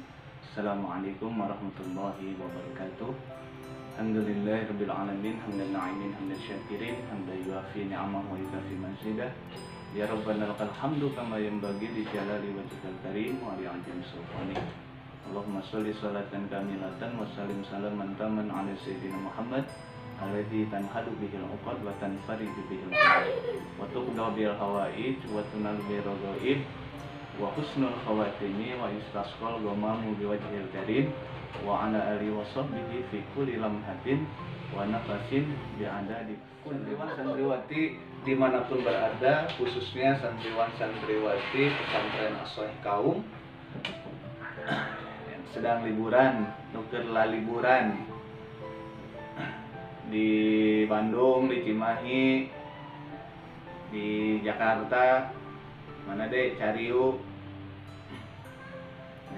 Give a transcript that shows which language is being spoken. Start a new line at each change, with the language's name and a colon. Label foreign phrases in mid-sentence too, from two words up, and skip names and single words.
Arabic: السلام عليكم ورحمة الله وبركاته. الحمد لله رب العالمين حمدا ناعمين حمدا شاكرين حمدا يوافي نعمه ويكافئ مزيده. يا ربنا لك الحمد كما ينبغي لجلال وجهك الكريم ولعظيم سلطانك. اللهم صل صلاة كاملة وسلم سلاما تاما على سيدنا محمد الذي تنحل به العقد وتنفرج به العقد وتقضى به الحوائج وتنال به الرغائب وحسن الخواتيم ويستسقى الغمام بوجهه الكريم وعلى آله وصحبه في كل لحظة ونفس بعدد
Indonesian: santriwan santriwati dimanapun berada, khususnya santriwan santriwati pesantren As-Shalih Kaum yang sedang liburan, nuker liburan di Bandung, di Cimahi, di Jakarta, mana deh, Cariu, ya.